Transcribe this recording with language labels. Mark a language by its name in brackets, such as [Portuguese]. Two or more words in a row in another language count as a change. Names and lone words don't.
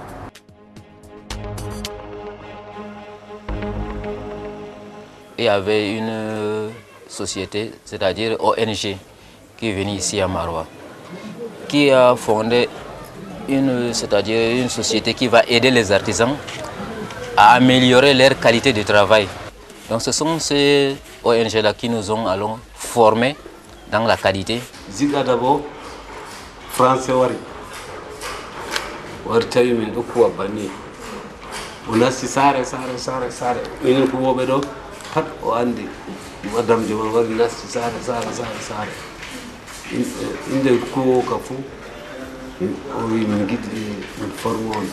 [French] Il y avait une société, c'est-à-dire ONG, qui est venue ici à Marois, qui a fondé une société qui va aider les artisans à améliorer leur qualité de travail. Donc ce sont ces ONG-là qui nous ont alors formés dans la qualité. [Fula] Ziga d'abord, français wari. Wartawi min ɗo kuwa banni. O nasti sare. Minen kuwoɓe ɗo pat o andi. Madame jo man wari nasti sare. Inde kuwowo ka fuu o wi min giɗi min forme on.